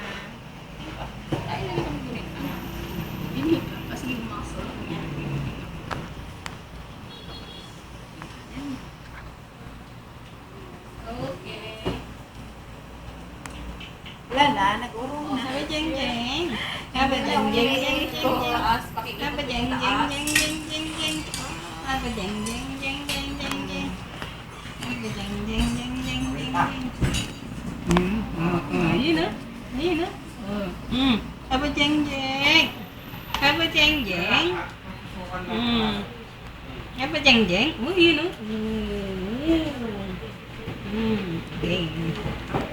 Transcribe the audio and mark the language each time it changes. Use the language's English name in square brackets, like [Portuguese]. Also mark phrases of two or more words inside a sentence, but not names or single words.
[Filipino] Ay, lang itong gunit na. Inhip lang kasi yung muscle niya. Okay. Wala na, nag-urong na. Sabi jeng jeng. Sabi jeng jeng jeng jeng. Taas, pakikita Sabi ko jeng yung jeng taas. jeng jeng jeng jeng. Sabi jeng jeng jeng jeng jeng jeng. Sabi jeng jeng jeng jeng jeng jeng. Ayun na. Ayun na. Sabi jeng jeng. Sabi jeng jeng. Sabi jeng jeng. Oh, yun oh. Okay.